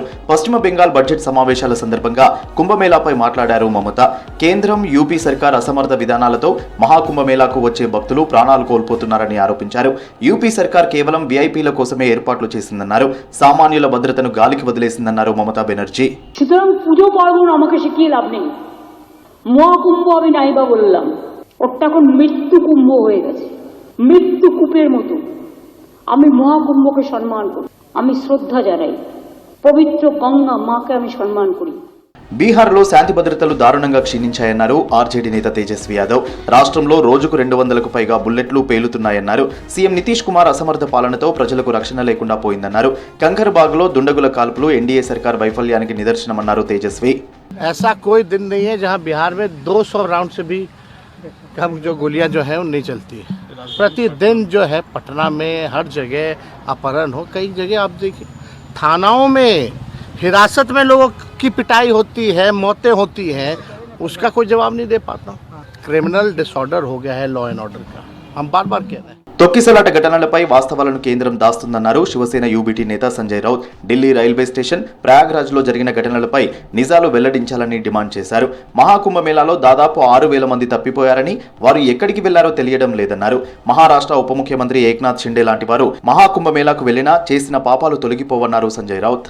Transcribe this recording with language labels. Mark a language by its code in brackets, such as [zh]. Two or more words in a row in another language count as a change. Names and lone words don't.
[te] పశ్చిమ బెంగాల్ బడ్జెట్ సమావేశాల సందర్భంగా కుంభమేళాపై మాట్లాడారు మమత. కేంద్రం, యూపీ సర్కార్ అసమర్థ విధానాలతో మహాకుంభమేళాకు వచ్చే భక్తులు ప్రాణాలు కోల్పోతున్నారని ఆరోపించారు. యూపీ సర్కార్ కేవలం వీఐపీల కోసమే ఏర్పాట్లు చేసిందన్నారు. సామాన్యుల భద్రతను గాలికి వదిలేసిందన్నారు మమతా బెనర్జీ. [bn] মহাকুম্ভ আমি নাইবা বললাম, ওটা এখন মৃত্যু কুম্ভ হয়ে গেছে, মৃত্যু কূপের মতো। আমি মহাকুম্ভকে সম্মান করি, আমি শ্রদ্ধা জানাই, পবিত্র গঙ্গা মাকে আমি সম্মান করি। [te] బీహార్లో శాంతి భద్రతలు దారుణంగా క్షీణించాయన్నారు ఆర్జేడీ నేత తేజస్వి యాదవ్. రాష్ట్రంలో రోజుకు 200కు పైగా బుల్లెట్లు పేలుతున్నాయన్నారు. సీఎం నితీష్ కుమార్ అసమర్థ పాలనతో ప్రజలకు రక్షణ లేకుండా పోయిందన్నారు. కంకర్బాగ్లో దుండగుల కాల్పులు ఎన్డీఏ సర్కార్ వైఫల్యానికి నిదర్శనమన్నారు తేజస్వి. [hi] ऐसा कोई दिन नहीं है जहां बिहार में 200 राउंड से भी कम जो गोलियां जो है वो नहीं चलती है। प्रतिदिन जो है पटना में हर जगह अपहरण हो, कई जगह आप देखिए थानाओं में हिरासत में लोगों की पिटाई होती है, मौतें होती हैं, उसका कोई जवाब नहीं दे पाता। [en] criminal disorder [hi] हो गया है [en] law and order [hi] का, हम बार बार कह रहे हैं। [te] తొక్కిసలాట ఘటనలపై వాస్తవాలను కేంద్రం దాస్తుందన్నారు శివసేన యూబీటీ నేత సంజయ్ రౌత్. ఢిల్లీ రైల్వే స్టేషన్, ప్రయాగ్రాజ్లో జరిగిన ఘటనలపై నిజాలు వెల్లడించాలని డిమాండ్ చేశారు. మహాకుంభమేళాలో దాదాపు 6,000 మంది తప్పిపోయారని, వారు ఎక్కడికి వెళ్లారో తెలియడం లేదన్నారు. మహారాష్ట్ర ఉప ముఖ్యమంత్రి ఏక్నాథ్ షిండే లాంటి వారు మహాకుంభమేళాకు వెళ్లినా చేసిన పాపాలు తొలగిపోవన్నారు సంజయ్ రౌత్.